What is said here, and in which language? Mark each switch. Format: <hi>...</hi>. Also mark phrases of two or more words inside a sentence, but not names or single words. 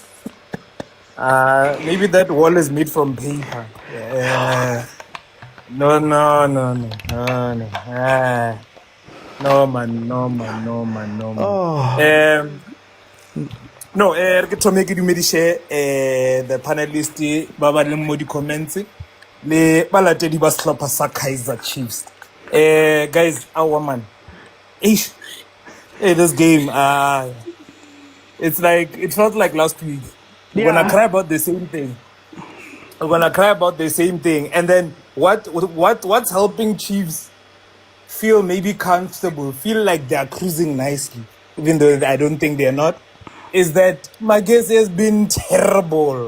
<en>Maybe that wall is made from paper. No. No man. Oh.</en> <tn>No, re</tn> <en>to make</en> <tn>dumedishe</tn> <en>the panelist</en> <tn>ba ba le mo di comments le balatedi ba sehlopha sa Kaizer Chiefs.</tn> <en>Guys, our man. Hey, this game it's like it felt like last week. We're gonna cry about the same thing. And then what's helping Chiefs feel maybe comfortable, feel like they're cruising nicely, even though I don't think they're not, is that Magesi has been terrible.</en>